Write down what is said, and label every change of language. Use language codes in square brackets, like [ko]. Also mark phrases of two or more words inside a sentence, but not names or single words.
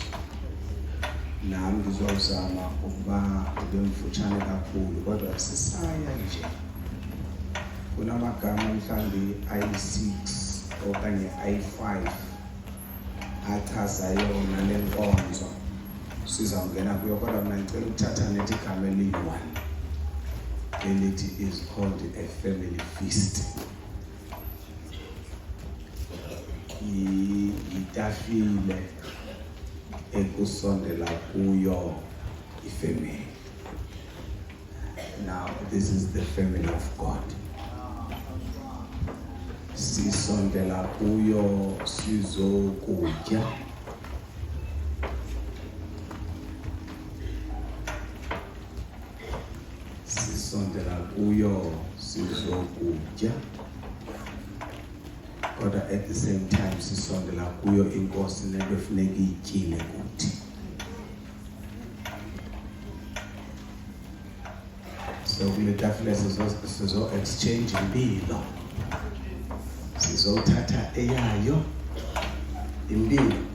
[xh] Nami ngizozama ukuba ngimfutshane kakhulu kodwa sisaya nje kunamagama mhlambi ayi6 okanye ayi5 achaza yona lenkonzo sizawungena kuyo kodwa mina ngicela ukuthatha nethi igama eliyi1 elithi [en] is called a family feast. [xh] Itafile ekusondela kuyo ifamily. [en] Now this is the family of God. [xh] Sisondela kuyo sizokutya. Sisondela kuyo sizokutya. [en] But at the same time, [xh] sisondela kuyo inkosi nento efuneka iyityile kuthi. So kule tafile sizo exchange impilo. Sizothatha eyayo impilo.